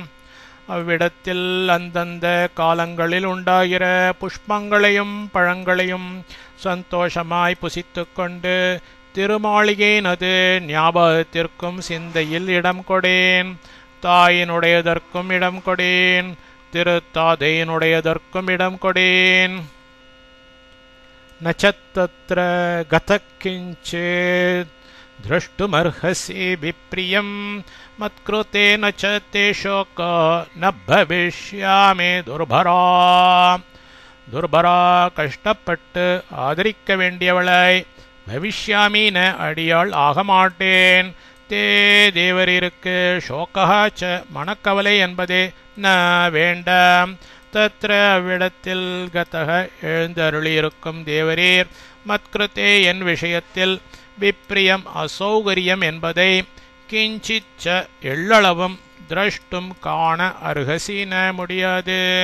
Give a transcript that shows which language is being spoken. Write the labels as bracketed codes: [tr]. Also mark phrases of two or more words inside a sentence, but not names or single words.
[ta] அவ்விடத்தில் அந்தந்த காலங்களில் உண்டாகிற புஷ்பங்களையும் பழங்களையும் சந்தோஷமாய் புசித்துக்கொண்டு திருமாளிகையினது ஞாபகத்திற்கும் சிந்தையில் இடம் கொடேன். தாயினுடையதற்கும் இடம் கொடேன். திருத்தாதையினுடையதற்கும் இடம் கொடேன். [sa] न च तत्र गतः किञ्चित् द्रष्टुमर्हसि विप्रियं मत्कृतेन च ते शोको न भविष्यामि दुर्भरा. [ta] துர்பரா கஷ்டப்பட்டு ஆதரிக்க வேண்டியவளாய் பவிஷ்யாமின அடியாள் ஆகமாட்டேன். தே தேவரிற்கு சோகஹாச்ச மனக்கவலை என்பதே ந வேண்டாம். தத்ர அவ்விடத்தில் கதக எழுந்தருளியிருக்கும் தேவரீர் மத்கிருத்தே என் விஷயத்தில் விப்ரியம் அசௌகரியம் என்பதை கிஞ்சிச்ச எள்ளளவும் திரஷ்டும் காண அருகசின முடியாது.